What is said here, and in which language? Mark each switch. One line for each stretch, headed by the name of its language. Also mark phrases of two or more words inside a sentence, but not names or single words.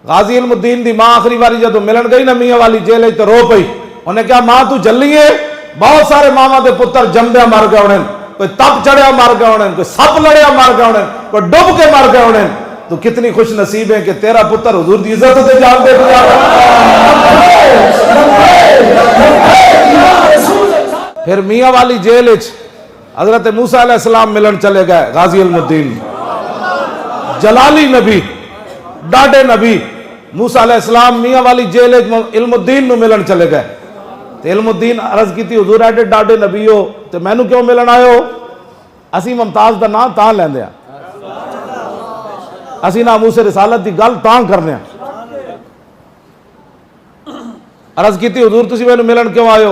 Punjabi: غازی علم الدین دی ماں آخری باری جدو ملن گئی نا میاں والی جیل تو رو پئی. انہیں کہا ماں تو جلی ہے؟ بہت سارے ماما دے پتر جمدیا مر گئے انہیں, کوئی تپ چڑھیا مر گئے انہیں, کوئی سپ لڑیا مر گئے انہیں, کوئی ڈب کے مر گئے انہیں. تو کتنی خوش نصیب ہے کہ تیرا پتر حضور دی عزت تے جان دے گا. پھر میاں والی جیل وچ حضرت موسیٰ علیہ السلام ملن چلے گئے. غازی علم الدین جلالی نبی, ڈاڈے نبی, موسیٰ علیہ السلام میاں والی جیل وچ علم الدین نو ملن چلے گئے. تے علم الدین عرض کیتی حضور ایڈے ڈاڈے نبی ہو تے مینوں کیوں ملن آئے ہو؟ اسی ممتاز دا نام تاں لیندے ہاں, اسی ناموس رسالت دی گل تاں کرنے ہیں. عرض کیتی حضور تسی مینوں ملن کیوں آئے ہو؟